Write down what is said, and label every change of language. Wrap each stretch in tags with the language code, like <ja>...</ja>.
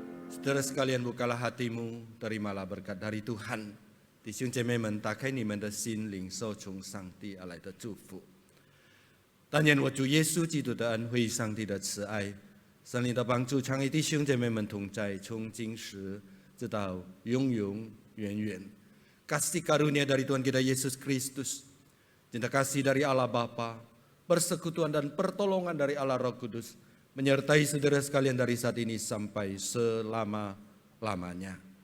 <id>Saudara sekalian, bukalah hatimu, terimalah berkat dari Tuhan.</id> <zh>弟兄姐妹们，打开你们的心，领受从上帝而来的祝福。但愿我主耶稣基督的恩惠、上帝的慈爱、圣灵的帮助，常与弟兄姐妹们同在，从今时直到永永远远。</zh> <id>Kasih karunia dari Tuhan kita Yesus Kristus, cinta kasih dari Allah Bapa, persekutuan dan pertolongan dari Allah Roh Kudus, menyertai saudara sekalian dari saat ini sampai selama-lamanya.</id>